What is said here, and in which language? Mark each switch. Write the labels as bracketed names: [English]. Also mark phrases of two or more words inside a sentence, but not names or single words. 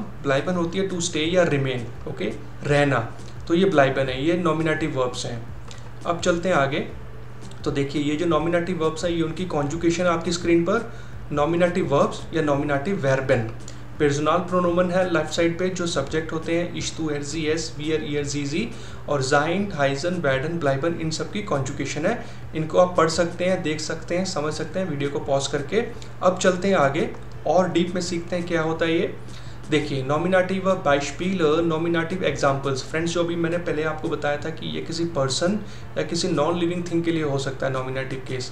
[Hindi] ब्लाइबन होती है [English] to stay [Hindi] या रिमेन, ओके, रहना। तो ये ब्लाइबन है, ये [English] nominative verbs [Hindi] हैं। अब चलते हैं आगे। तो देखिए ये जो [English] nominative verbs [Hindi] हैं ये उनकी कॉन्जुगेशन आपकी स्क्रीन पर, नॉमिनेटिव वर्ब्स या [German] Nominativ Verben. [Hindi] पर्सनल प्रोनोमन है लेफ्ट साइड पे, जो सब्जेक्ट होते हैं [German] ich, du, er, sie, es, wir, ihr, sie, sie, [Hindi] और [German] sein, heißen, werden, bleiben, [Hindi] इन सब की कॉन्जुगेशन है। इनको आप पढ़ सकते हैं, देख सकते हैं, समझ सकते हैं वीडियो को पॉज करके। अब चलते हैं आगे और डीप में सीखते हैं क्या होता है ये। देखिए [German] Nominativ Beispiel, [English] nominative examples. [Hindi] फ्रेंड्स जो भी मैंने पहले आपको बताया था कि ये किसी पर्सन या किसी [English] non living thing [Hindi] के लिए हो सकता है [English] nominative case.